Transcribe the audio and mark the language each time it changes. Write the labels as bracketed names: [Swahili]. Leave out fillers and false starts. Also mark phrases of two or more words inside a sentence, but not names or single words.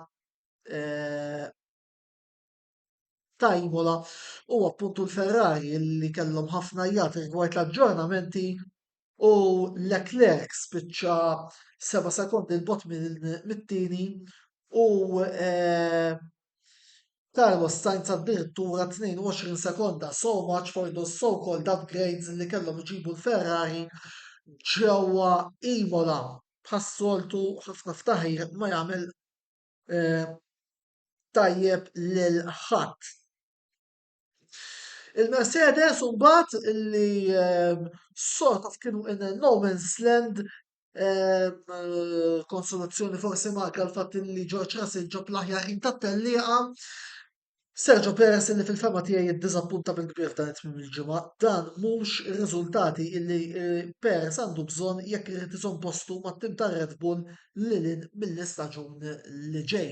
[Maltese] ta' Imola u appuntu l-Ferrari li kellhom ħafna jgħat rigward l-aġġornamenti u Leclerc spiċċa 7 sekondi l-bot mit-tieni u Carlos Sainz addirittura 22 sekonda, [English] so much for those so-called upgrades [Maltese] li kellhom iġibu l-Ferrari ġewwa Imola. Bħas-soltu ħafna ftaħir ma jagħmel eh, tajjeb lil ħadd. Il-Mercedes mbagħad li [English] sort of [Maltese] kienu [English] in a no man's land [Maltese] konsolazzjoni forsi marka l-fatt li George Russell ġob l-aħjar ħin tat-tellieqa. Sergio Perez li fil-fema tiegħi jiddiżappunta bil-kbir dan it-tmiem il-ġimgħa. Dan mhux ir-riżultati illi Perez għandu bżonn jekk irid iżomm postu mat-tim ta' Red Bull lilin mill-istaġun li ġej.